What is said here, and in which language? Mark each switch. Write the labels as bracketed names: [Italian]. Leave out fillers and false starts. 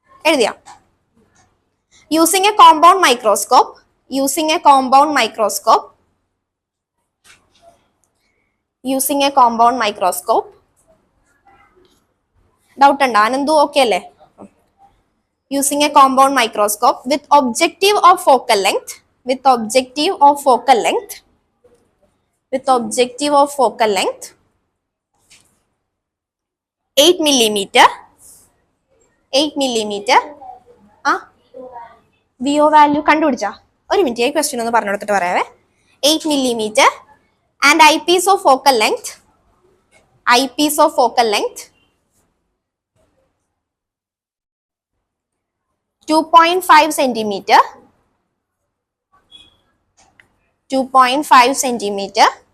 [Malayalam] എഴുതിയാ? [English] Using a compound microscope, using a compound microscope, using a compound microscope. [Malayalam] Doubt ഉണ്ടോ? Ananthu okay അല്ലേ? [English] Using a compound microscope with objective of focal length, with objective of focal length, with objective of focal length 8 millimeter, 8 millimeter. [Malayalam] VO value കണ്ടുപിടിച്ചാ? ഒരു minute, ഈ question ഒന്ന് പറഞ്ഞു കൊടുത്തിട്ട് പറയാവേ. [English] 8 millimeter and eyepiece of focal length, eyepiece of focal length 2.5 centimeter, 2.5 centimeter,